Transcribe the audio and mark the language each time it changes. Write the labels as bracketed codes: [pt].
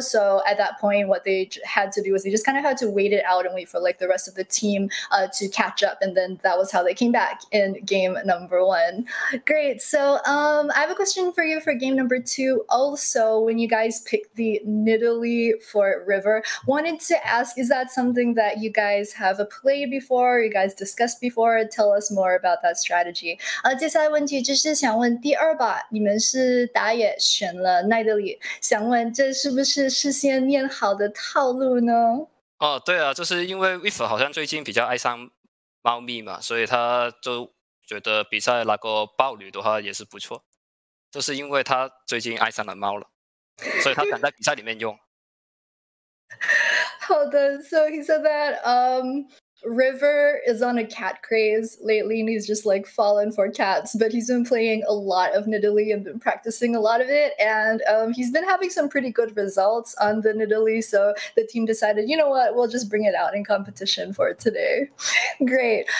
[en] So at that point, what they had to do was they just kind of had to wait it out and wait for the rest of the team to catch up, and then that was how they came back in game number 1. Great. So I have a question for you for game number 2. Also, when you guys picked the Nidalee for River, wanted to ask, is that something that you guys have played before, you guys discussed before? Tell us more about that strategy. [zh] 接下来问题就是想问第2把你们是打野选了奈德里，想问这是不是事先练好的套路呢？对啊，就是因为 Weaver 好像最近比较爱上猫咪嘛，所以他就觉得比赛那个豹女的话也是不错，就是因为他最近爱上了猫了，所以他想在比赛里面用。好的 [en] So he said that River is on a cat craze lately, and he's just fallen for cats. But he's been playing a lot of Nidalee and been practicing a lot of it, and he's been having some pretty good results on the Nidalee. So the team decided, you know what, we'll just bring it out in competition for today. Great.